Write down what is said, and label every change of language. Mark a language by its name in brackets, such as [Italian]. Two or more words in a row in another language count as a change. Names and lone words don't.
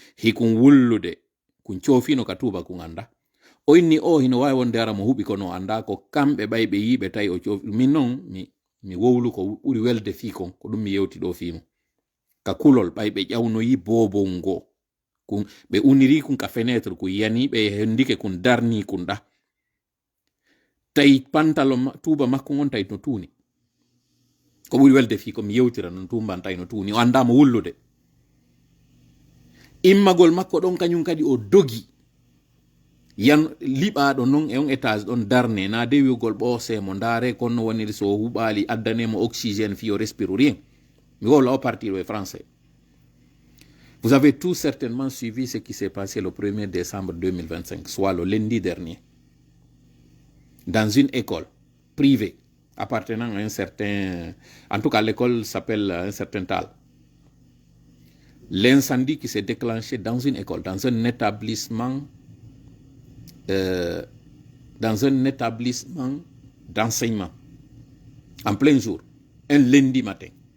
[Fula] hikun wullude kun coofino ka tuba kun anda o inni o hino wawi wonde ara mo huɓi kono anda ko kamɓe ɓay ɓe yiɓe tawi o coofi min noon mi wowlu ko ɓuri welde fi kon ko ɗum mi yewti ɗo fimo ka kulol ɓay ɓe ƴawnoyi bobow ngo kun ɓe uniri kun ka fenêtre kun yani ɓe hendike kun darni kun ɗa tawi pantalon tuba makko on tawi no tuuni ko ɓuri welde fi ko mi yewtira non tumban tawi no tuuni o andamo wullude immagol makko ɗon kañum kadi o dogi yan liɓaɗo non e on étage ɗon darne na de wiugol ɓoosemo ndaare konno woniri so huɓali addanemo oxygène fi o respire rien mi wowla o partir e français. [French] Vous avez tout certainement suivi ce qui s'est passé le 1er décembre 2025, soit le lundi dernier, dans une école privée appartenant à un certain... En tout cas, l'école s'appelle un certain Tal. L'incendie qui s'est déclenché dans une école, dans un établissement d'enseignement, en plein jour, un lundi matin.